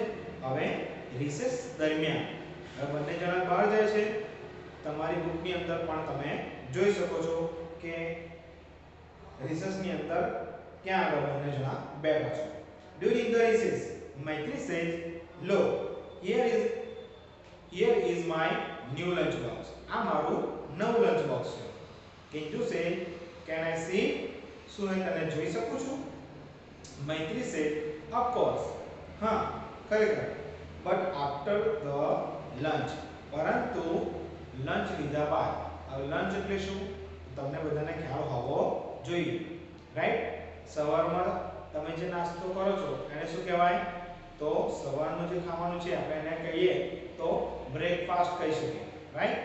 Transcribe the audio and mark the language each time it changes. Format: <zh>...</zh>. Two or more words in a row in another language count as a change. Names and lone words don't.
<gu>હવે રિસેસ દરમિયાન હવે બંને જણા બહાર જાય છે. તમારી બુકની અંદર પણ તમે જોઈ શકો છો કે રિસેસની અંદર ક્યાં આગળ બંને જણા બેઠા છે.</gu> <en>During the recess Maitri says, લો here is my new lunch box.</en> <gu>આ મારું નવું</gu> <en>lunch box</en> <gu>છે. કિંજુ સે,</gu> <en>can I see?</en> <gu>શું હું તને જોઈ શકું છું? મૈત્રી સે,</gu> <en>of course.</en> <gu>હા, ખરેખર.</gu> <en>but after the lunch.</en> <gu>પરંતુ લંચ લીધા બાદ. હવે લંચ એટલે શું? તમને બધાને ખ્યાલ હોવો જોઈએ, રાઈટ? સવારમાં તમે જે નાસ્તો કરો છો એને શું કહેવાય? તો સવારનું જે ખાવાનું છે આપણે એને કહીએ તો બ્રેકફાસ્ટ કહી શકીએ, રાઈટ?</gu>